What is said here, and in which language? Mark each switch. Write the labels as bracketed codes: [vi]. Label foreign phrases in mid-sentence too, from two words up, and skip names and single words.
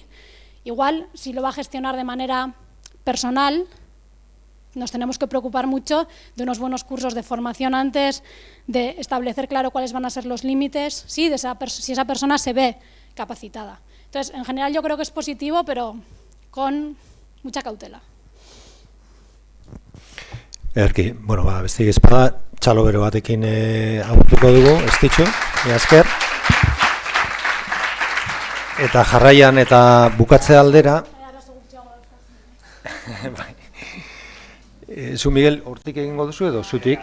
[es] Igual, si lo va a gestionar de manera personal, nos tenemos que preocupar mucho de unos buenos cursos de formación antes, de establecer claro cuáles van a ser los límites, si esa persona se ve capacitada. Entonces, en general yo creo que es positivo, pero con mucha cautela. [eu] Erki, bueno, besterik ez bada, txalo bero batekin agurtuko dugu, ez ditxu, esker. Eta jarraian eta bukatze aldera. Zu, Miguel, hortik egingo duzu edo zutik?